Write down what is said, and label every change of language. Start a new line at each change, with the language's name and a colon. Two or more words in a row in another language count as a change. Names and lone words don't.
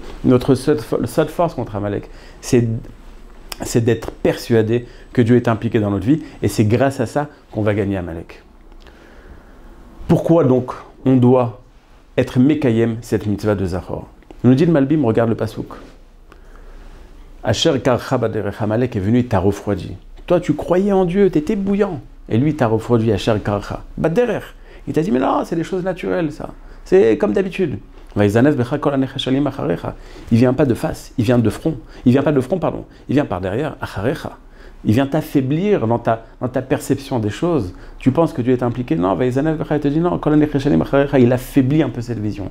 French: Notre seule force contre Amalek, c'est d'être persuadé que Dieu est impliqué dans notre vie et c'est grâce à ça qu'on va gagner Amalek. Pourquoi donc on doit être Mekayem, cette mitzvah de Zachor? Nous dit le Malbim, regarde le pasouk.
Hebrew: Asher karcha baderech,
French: Amalek est venu et t'a refroidi. Toi, tu croyais en Dieu, tu étais bouillant. Et lui, t'a refroidi
Hebrew: Asher karcha baderech.
French: Il t'a dit, mais non, c'est des choses naturelles, ça. C'est comme d'habitude. Il vient pas de face, il vient de front. Il vient pas de front, pardon. Il vient par derrière, acharecha. Il vient t'affaiblir dans ta perception des choses. Tu penses que Dieu est impliqué? Non, il te dit non, il affaiblit un peu cette vision.